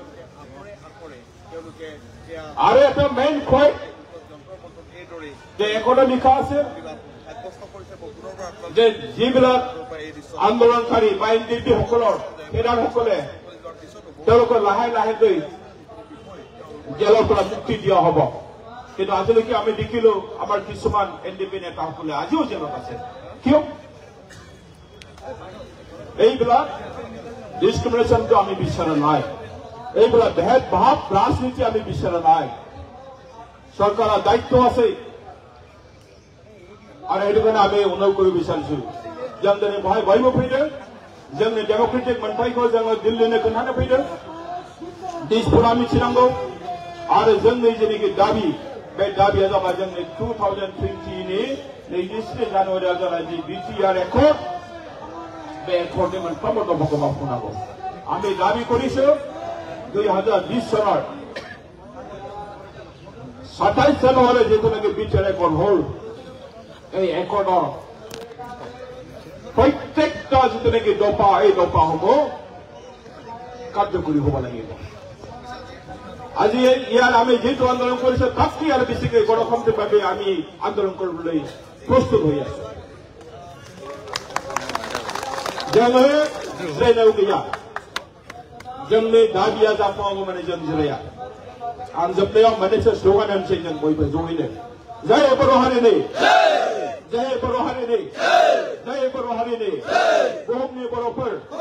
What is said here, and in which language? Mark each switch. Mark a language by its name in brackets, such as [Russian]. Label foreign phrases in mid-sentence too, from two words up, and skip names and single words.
[Assamese] আৰু এটা [English] main point [Assamese] যে একৰ্ডত লিখা আছে যে যিবিলাক আন্দোলনকাৰী বা এনডিপি সকলৰ নেতাসকলে তেওঁলোকৰ লাহে লাহে গৈ জেলৰ পৰা মুক্তি দিয়া হ'ব কিন্তু আজিলৈকে আমি দেখিলো আমাৰ কিছুমান এনডিপি নেতাসকলে আজিও জেলত আছে কিয় এইবিলাক ডিসক্রিমিনেশনটো আমি বিচাৰা নাই এইবিলাক ভেদ ভাৱ ৰাজনীতি আমি বিচাৰা নাই চৰকাৰৰ দায়িত্ব আছে আৰু এইটো কাৰণে আমি অনুৰোধ কৰিব বিচাৰিছো [Bodo] जोंनि बेवहाय बयबो फैदों जोंनि डेमोक्रेटिक मोनथायखौ जोङो दिल्लीनो खोन्थानो फैदों दिसपुरा मिथिनांगौ आरो जोंनि जेनेखि दाबि बे दाबिया जाबाय जोंनि 2020 नि 23 जानुवारियाव जानाय जि बिटिआर एकर्ड बे एकर्डनि मोनफ्रोमबो दफाखौ मावफुंनांगौ [Assamese] আমি দাবি কৰিছো 2020 সনৰ 27 জানুৱাৰী যেতিয়ালৈকে বিটিআर एकर्ड হ'ল এই একৰ্ডৰ প্ৰত্যেকটা যেনেকৈ দফা এই দফাসমূহ কাৰ্যকৰী হ'ব লাগিব আজি ইয়াৰ আমি যেটো আন্দোলন কৰিছো তাতকৈ আৰু বেছিকৈ গণতান্ত্ৰিকভাৱে আমি আন্দোলন কৰিবলৈ প্ৰস্তুত হৈ আছো [Bodo] जोङो जिरायनायाव गैया जोंनि दाबिया जाफुङागौ माने जों जिराया आं जोबनायाव मोननैसो स्ल'गान होनसै जों बयबो जयैनो जय बर' हारिनि जय बर' हारिनि जय बर' हारिनि बुहुमनि बर'फोर